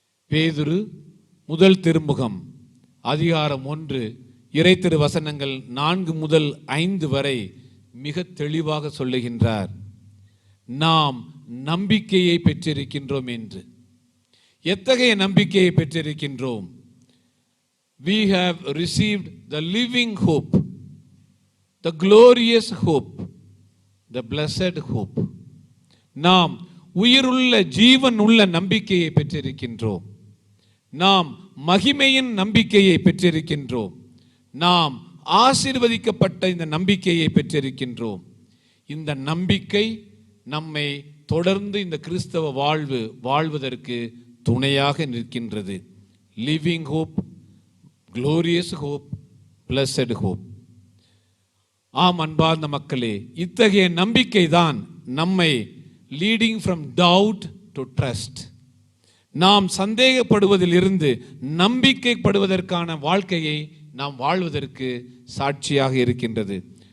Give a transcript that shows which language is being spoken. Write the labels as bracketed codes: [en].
[ta] பேதுரு முதல் திருமுகம் அதிகாரம் 1 இறை திரு வசனங்கள் 4 முதல் 5 வரை மிக தெளிவாக சொல்லுகின்றார், நாம் நம்பிக்கையை பெற்றிருக்கின்றோம் என்று. எத்தகைய நம்பிக்கையை பெற்றிருக்கின்றோம்? [en] We have received the living hope, the glorious hope, the blessed hope. [ta] நாம் உயிருள்ள ஜீவன் உள்ள நம்பிக்கையை பெற்றிருக்கின்றோம். நாம் மகிமையின் நம்பிக்கையை பெற்றிருக்கின்றோம். நாம் ஆசீர்வதிக்கப்பட்ட இந்த நம்பிக்கையை பெற்றிருக்கின்றோம். இந்த நம்பிக்கை நம்மை தொடர்ந்து இந்த கிறிஸ்தவ வாழ்வதற்கு துணையாக நிற்கின்றது. [en] Living hope, glorious hope, blessed hope. [ta] ஆம் அன்பார்ந்த மக்களே, இத்தகைய நம்பிக்கை தான் நம்மை [en] leading from doubt to trust, [ta] நாம் சந்தேகப்படுவதிலிருந்து நம்பிக்கைப்படுவதற்கான வாழ்க்கையை நாம் வாழ்வதற்கு சாட்சியாக இருக்கின்றது.